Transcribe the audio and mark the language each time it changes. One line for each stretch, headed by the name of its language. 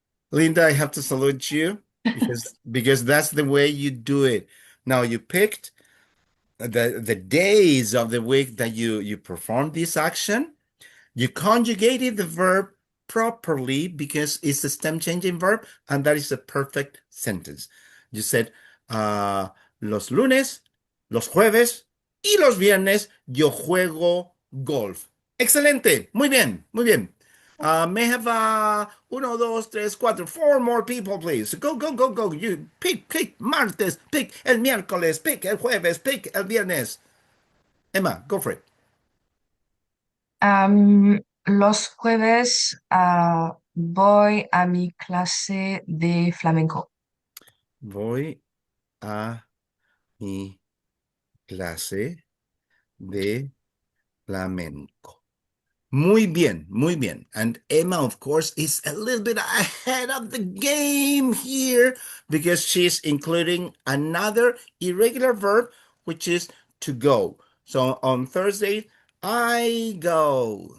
English: Linda, I have to salute you because that's the way you do it. Now you picked the days of the week that you performed this action. You conjugated the verb properly because it's a stem changing verb, and that is a perfect sentence. You said,
Spanish: los lunes, los jueves y los viernes yo juego golf. Excelente. Muy bien, muy bien.
English: May I have
Spanish: uno, dos, tres, cuatro,
English: four more people, please. Go, go, go, go. You pick martes, pick el miércoles, pick el jueves, pick el viernes. Emma, go for it.
Spanish: Los jueves voy a mi clase de flamenco. Voy a mi clase de flamenco. Muy bien, muy bien.
English: And Emma, of course, is a little bit ahead of the game here because she's including another irregular verb, which is to go. So on Thursday, I go.